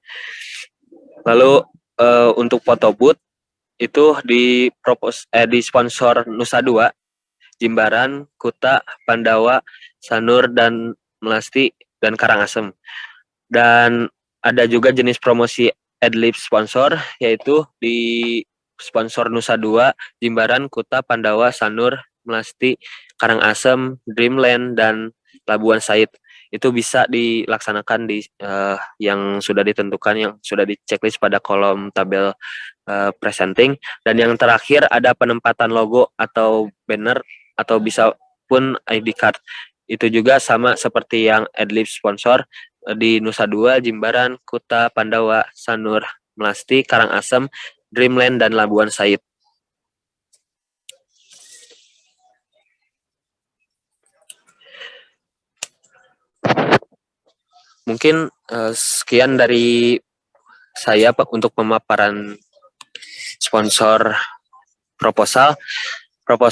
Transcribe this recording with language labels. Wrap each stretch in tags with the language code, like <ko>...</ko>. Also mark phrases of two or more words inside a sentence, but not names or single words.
<id>Lalu untuk foto booth itu di sponsor Nusa Dua, Jimbaran, Kuta, Pandawa, Sanur, dan Melasti, dan Karangasem. Dan ada juga jenis promosi adlib sponsor, yaitu di sponsor Nusa Dua, Jimbaran, Kuta, Pandawa, Sanur, Melasti, Karangasem, Dreamland, dan Labuan Said. Itu bisa dilaksanakan di yang sudah ditentukan, yang sudah di-checklist pada kolom tabel presenting. Dan yang terakhir ada penempatan logo atau banner, atau bisa pun ID card. Itu juga sama seperti yang adlib sponsor di Nusa Dua, Jimbaran, Kuta, Pandawa, Sanur, Melasti, Karangasem, Dreamland, dan Labuan Said. Mungkin sekian dari saya Pak untuk pemaparan sponsor proposal sponsor.</id>